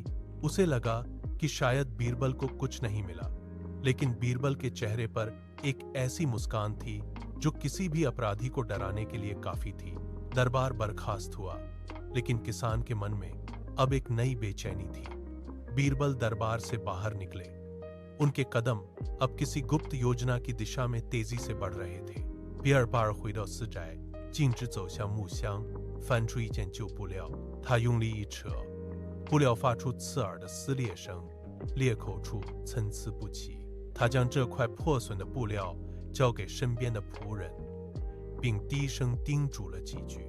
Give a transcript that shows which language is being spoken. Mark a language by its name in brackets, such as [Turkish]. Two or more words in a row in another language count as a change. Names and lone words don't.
[Hindi] उसे लगा कि शायद बीरबल को कुछ नहीं मिला, लेकिन बीरबल के चेहरे पर एक ऐसी मुस्कान थी जो किसी भी अपराधी को डराने के लिए काफी थी। दरबार बर्खास्त हुआ, लेकिन किसान के मन में अब एक नई बेचैनी थी। बीरबल दरबार से बाहर निकले। उनके कदम अब किसी गुप्त योजना की दिशा में तेजी से बढ़ रहे थे। [Chinese] 比尔巴尔回到私宅，径直走向木箱，翻出一件旧布料。他用力一扯，布料发出刺耳的撕裂声，裂口处参差不齐。他将这块破损的布料交给身边的仆人，并低声叮嘱了几句。